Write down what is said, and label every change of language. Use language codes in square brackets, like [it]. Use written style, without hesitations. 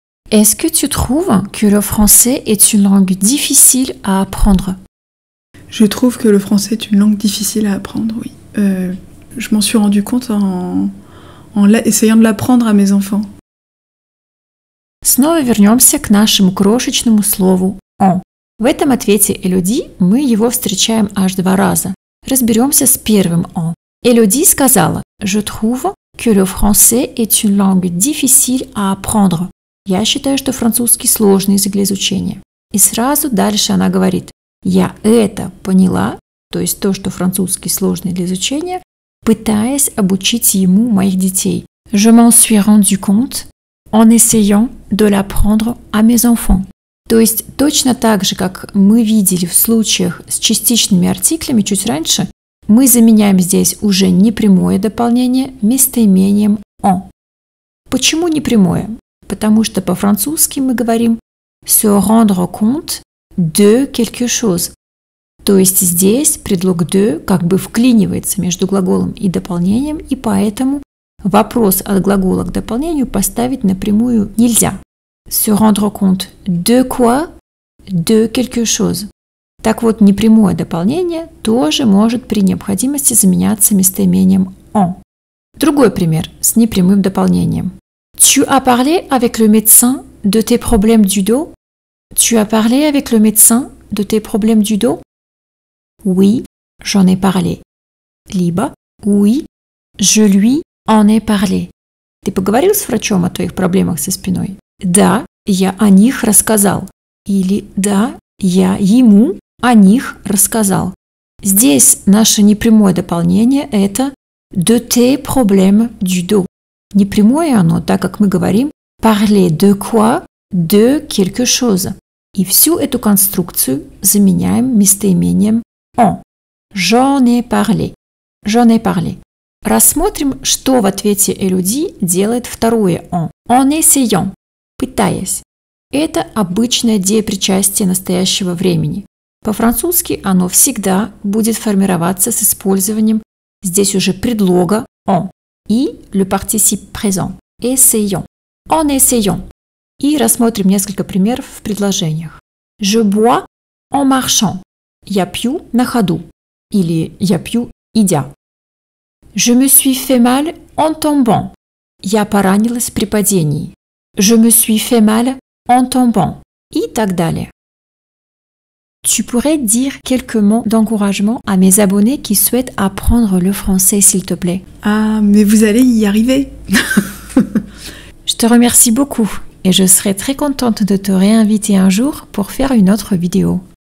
[fr] Est-ce que tu trouves que le français est une langue difficile à apprendre? Je trouve que le français est une langue difficile à apprendre, oui. Je m'en suis rendu compte en essayant de l'apprendre à mes enfants. [ru] Снова вернемся к нашему крошечному слову «on». В этом ответе Элоди мы его встречаем аж 2 раза. Разберемся с первым «on». Элоди сказала [fr] «Je trouve que le français est une langue difficile à apprendre». [ru] Я считаю, что французский сложный язык для изучения. И сразу дальше она говорит «Я это поняла», то есть то, что французский сложный для изучения, пытаясь обучить ему моих детей. [fr] «Je m'en suis rendu compte en essayant de l'apprendre à mes enfants». [ru] То есть точно так же, как мы видели в случаях с частичными артиклями чуть раньше, мы заменяем здесь уже непрямое дополнение местоимением «en». Почему непрямое? Потому что по-французски мы говорим [fr] «se rendre compte de quelque chose». [ru] То есть здесь предлог «de» как бы вклинивается между глаголом и дополнением, и поэтому вопрос от глагола к дополнению поставить напрямую нельзя. [fr] Se rendre compte de quoi? De quelque chose. [ru] Так вот, непрямое дополнение тоже может при необходимости заменяться местоимением «en». Другой пример с непрямым дополнением. [fr] Tu as parlé avec le médecin de tes problèmes du dos? Tu as parlé avec le médecin de tes problèmes du dos? Oui, j'en ai parlé. [ru] Либо [fr] oui, je lui en ai parlé. [ru] Ты поговорил с врачом о твоих проблемах со спиной? Да, я о них рассказал. Или да, я ему о них рассказал. Здесь наше непрямое дополнение – это [fr] de tes problèmes du dos. [ru] Непрямое оно, так как мы говорим [fr] parler de quoi? De quelque chose. [ru] И всю эту конструкцию заменяем местоимением en. [fr] J'en ai parlé. J'en ai parlé. [ru] Рассмотрим, что в ответе Элоди делает второе en. [fr] En essayant. [ru] Пытаясь. Это обычное деепричастие настоящего времени. По-французски оно всегда будет формироваться с использованием здесь уже предлога en и le participe présent. [fr] Essayons. En essayant. [ru] И рассмотрим несколько примеров в предложениях. [fr] Je bois en marchant. [ru] Я пью на ходу. Или я пью идя. [fr] Je me suis fait mal en tombant. [ru] Я поранилась при падении. [fr] Je me suis fait mal en tombant. [ru] И так далее. [fr] Tu pourrais dire quelques mots d'encouragement à mes abonnés qui souhaitent apprendre le français, s'il te plaît. Ah, mais vous allez y arriver. Je te remercie beaucoup et je serai très contente de te réinviter un jour pour faire une autre vidéo.